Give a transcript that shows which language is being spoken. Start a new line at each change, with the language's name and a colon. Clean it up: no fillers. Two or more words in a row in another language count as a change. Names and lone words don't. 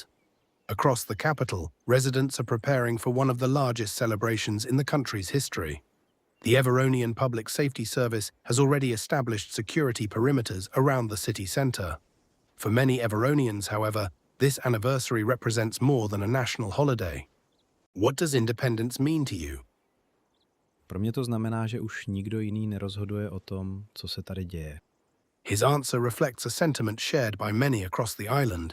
English: Across the capital, residents are preparing for one of the largest celebrations in the country's history. The Everonian Public Safety Service has already established security perimeters around the city centre. For many Everonians, however, this anniversary represents more than a national holiday. What does independence mean to you?
Czech: Pro mě to znamená, že už nikdo jiný nerozhoduje o tom, co se tady děje.
English: His answer reflects a sentiment shared by many across the island.